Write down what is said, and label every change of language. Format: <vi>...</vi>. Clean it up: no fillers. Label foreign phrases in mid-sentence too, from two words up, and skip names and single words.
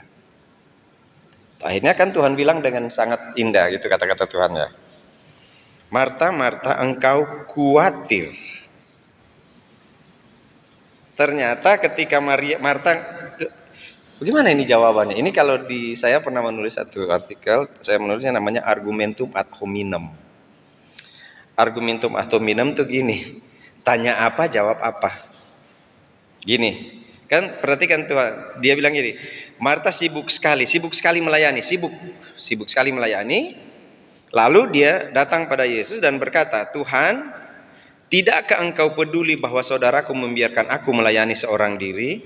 <id>Akhirnya kan Tuhan bilang dengan sangat indah gitu kata-kata Tuhan ya. Marta, Marta, engkau khawatir. Ternyata ketika Marta, bagaimana ini jawabannya? Ini kalau saya pernah menulis satu artikel, saya menulisnya namanya</id> <la>argumentum ad hominem. Argumentum ad hominem</la> <id>tuh gini, tanya apa, jawab apa. Gini, kan perhatikan Tuhan, dia bilang gini, Marta sibuk sekali melayani, sibuk sekali melayani. Lalu dia datang pada Yesus dan berkata, Tuhan, tidakkah engkau peduli bahwa saudaraku membiarkan aku melayani seorang diri?</id>